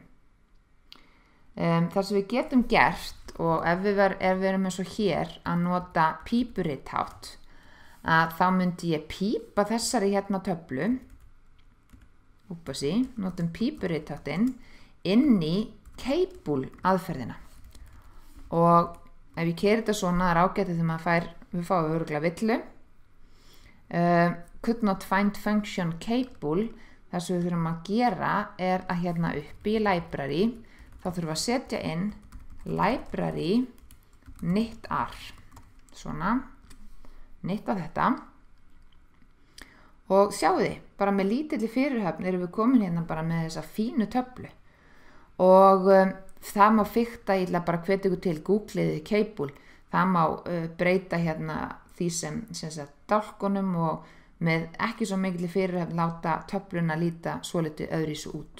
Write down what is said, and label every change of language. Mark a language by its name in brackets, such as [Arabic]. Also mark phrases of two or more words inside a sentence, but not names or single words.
[Icelandic] Það sem við getum gert, og ef við erum eins og hér að nota pípurithátt, að þá myndi ég pípa þessari töflu, notum pípuritháttinn inn í Cable aðferðina, og ef ég keyri þetta svona, það er ágætið þegar við fáum örugglega villu. [English] Could not find function Cable, [Icelandic] það sem við þurfum að gera er að uppi í library, þá þurfum við að setja inn library knit-r, svona, knitta þetta, og sjáu þið, bara með lítilli fyrirhöfn erum við komin bara með þessa fínu töflu, og það má fikta, ég ætla bara að hvetja ykkur til, googliði Cable, það má breyta því sem sagt dálkunum, og með ekki svo mikilli fyrirhöfn láta töfluna líta svolítið öðruvísi út.